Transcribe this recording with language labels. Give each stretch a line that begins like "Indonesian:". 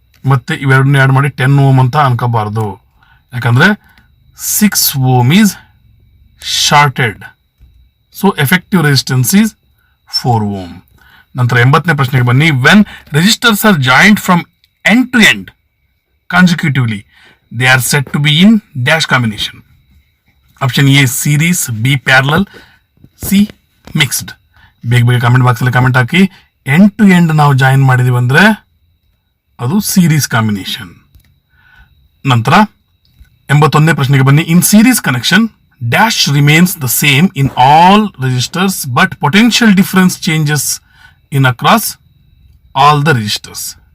Kannada: ಮತ್ತೆ ಇವೆರಡನ್ನ ಆ್ಯಡ್ ಮಾಡಿ 10 ಓಮ್ ಅಂತ ಅನ್ಕೋಬಾರ್ದು, ಯಾಕಂದ್ರೆ
English: 6 ohm is shorted. So effective resistance is 4 ohm.
Kannada: ನಂತರ 80ನೇ ಪ್ರಶ್ನೆಗೆ ಬನ್ನಿ.
English: When resistors are joint from end to end consecutively they are said to be in dash combination. Option A series, B parallel, C mixed.
Kannada: ಬೇಗ comment box ಅಲ್ಲಿ comment hockey.
English: end to end
Kannada: ನಾವು join ಮಾಡಿದೀವಿ ಅಂದ್ರೆ ಅದು series combination. ನಂತರ 81ನೇ ಪ್ರಶ್ನೆಗೆ ಬನ್ನಿ.
English: In series connection dash remains the same in all resistors but potential difference changes in across all the resistors.